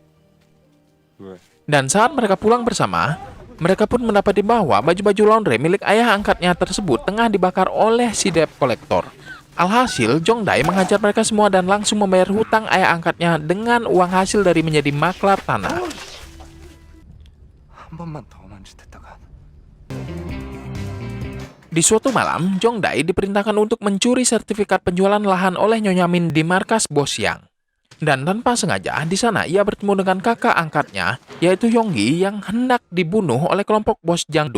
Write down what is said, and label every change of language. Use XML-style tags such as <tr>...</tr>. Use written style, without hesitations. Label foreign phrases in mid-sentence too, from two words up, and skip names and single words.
<id>Dan saat mereka pulang bersama, mereka pun mendapati bahwa baju-baju laundry milik ayah angkatnya tersebut tengah dibakar oleh si</id> <en>debt collector.</en> <id>Alhasil, Jongdae menghajar mereka semua dan langsung membayar hutang ayah angkatnya dengan uang hasil dari menjadi maklar tanah.</id> <ko>한 번만 더 만짓했다간</ko> <id>Di suatu malam, Jongdae diperintahkan untuk mencuri sertifikat penjualan lahan oleh Nyonya Min di markas bos Yang. Dan tanpa sengaja, di sana ia bertemu dengan kakak angkatnya, yaitu Yonggi yang hendak dibunuh oleh kelompok bos Jangduk.</id>